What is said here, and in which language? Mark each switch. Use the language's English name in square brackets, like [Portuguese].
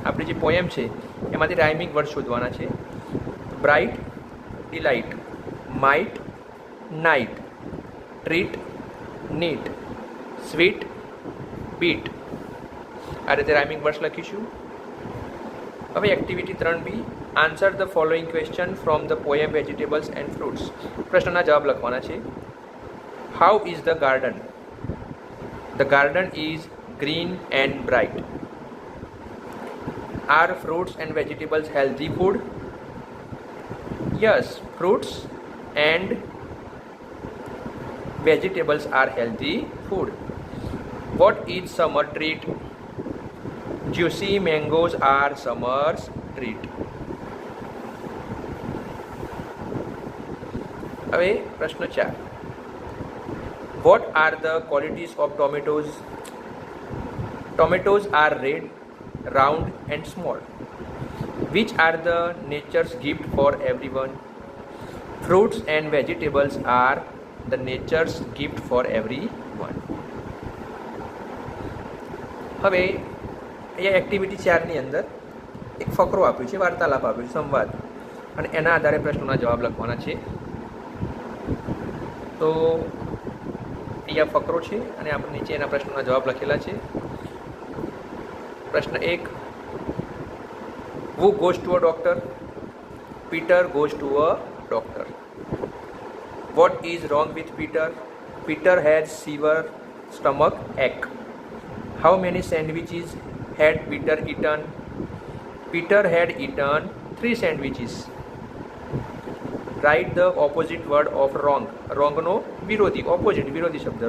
[Gujarati] આપણી જે પોએમ છે એમાંથી રાઇમિંગ વર્ડ શોધવાના છે. [English] Bright, delight, might, night, treat, neat, sweet, beat. [Gujarati] આ રીતે રાઇમિંગ વર્ડ્સ લખીશું. હવે activity 3B. [English] Answer the following question from the poem vegetables and fruits. [Gujarati] પ્રશ્નના જવાબ લખવાના છે. [English] How is the garden? The garden is green and bright. Are fruits and vegetables healthy food? Yes, fruits and vegetables are healthy food. What is summer treat? Juicy mangoes are summer's treat. હવે પ્રશ્ન 4. What are the qualities of tomatoes? Tomatoes are red, round and small. Which are the nature's gift for everyone? Fruits and vegetables are the nature's gift for everyone. [Gujarati] હવે અહીંયા activity 4ની અંદર એક ફકરો આપ્યો છે, વાર્તાલાપ આપ્યો છે, સંવાદ, અને એના આધારે પ્રશ્નોના જવાબ લખવાના છે. તો અહીંયા ફકરો છે અને આપણે નીચે એના પ્રશ્નોના જવાબ લખેલા છે. [English] પ્રશ્ન 1. Who goes to a doctor? Peter goes to a doctor. What is wrong with Peter? Peter has severe stomach ache. How many sandwiches had Peter eaten? Peter had eaten 3 sandwiches. Write the opposite word of wrong. [Gujarati] Wrong નો વિરોધી, opposite વિરોધી શબ્દ.